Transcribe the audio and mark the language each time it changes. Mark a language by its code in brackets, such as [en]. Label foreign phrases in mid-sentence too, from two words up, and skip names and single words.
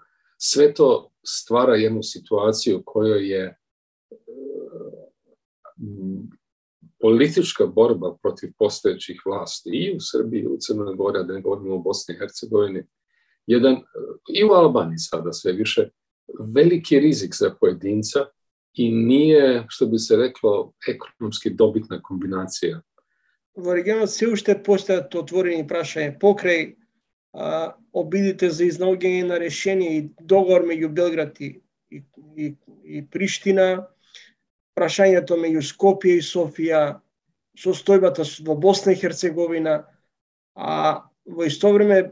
[sr] Sve to stvara jednu situaciju u kojoj je politička borba protiv postojećih vlasti i u Srbiji, i u Crnoj Gori, da ne govorimo o Bosni i Hercegovini, i u Albaniji sada sve više, veliki rizik za pojedinca i nije, što bi se reklo, ekonomski dobitna kombinacija. [mk] Во регионот се уште постојат отворени прашања покрај обидите за изнаоѓање на решение и договор меѓу Белград и Приштина, прашањето меѓу Скопје и Софија, состојбата во Босна и Херцеговина, а во исто време